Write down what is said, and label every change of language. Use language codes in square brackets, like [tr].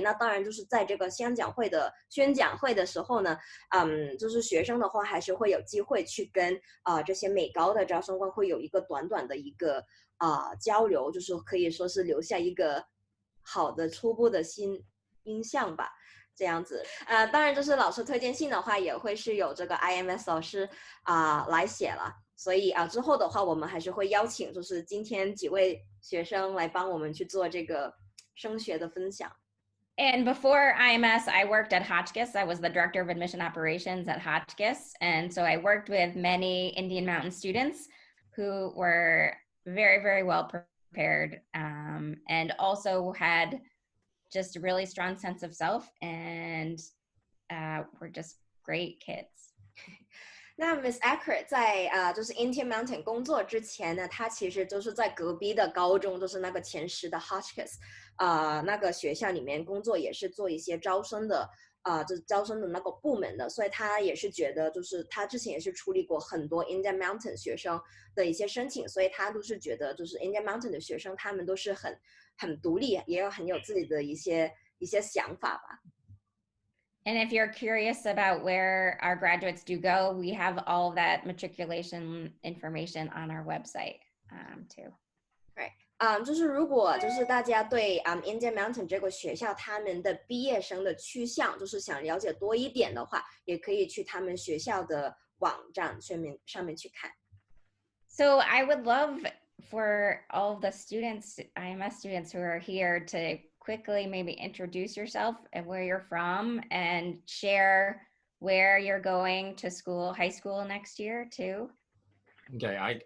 [zh] 那当然就是在这个宣讲会的时候呢，就是学生的话还是会有机会去跟这些美高的招生官会有一个短短的一个交流，就是可以说是留下一个好的初步的印象吧。这样子当然就是老师推荐信的话也会是有这个 IMS 老师来写了。所以之后的话，我们还是会邀请，就是今天几位学生来帮我们去做这个升学的分享。 [en] And before IMS, I worked at Hotchkiss. I was the director of admission operations at Hotchkiss. And so I worked with many Indian Mountain students who were very, very well prepared and also had just a really strong sense of self and were just great kids. [zh] 那 Miss Eckert 在就是 Indian Mountain 工作之前呢，她其实就是在隔壁的高中，就是那个前10的 Hotchkiss 那个学校里面工作，也是做一些招生的就是招生的那个部门的，所以她也是觉得，就是她之前也是处理过很多 Indian Mountain 学生的一些申请，所以她都是觉得，就是 Indian Mountain 的学生他们都是很独立，也很有自己的一些想法吧。 [en] And if you're curious about where our graduates do go, we have all of that matriculation information on our website too. Right. [zh] 就是如果就是大家对Indian Mountain 这个学校他们的毕业生的趋向，就是想了解多一点的话，也可以去他们学校的网站上面去看。 [en] So I would love for all of the students, IMS students who are here to quickly maybe introduce yourself and where you're from and share where you're going to school, high school next year too. Okay,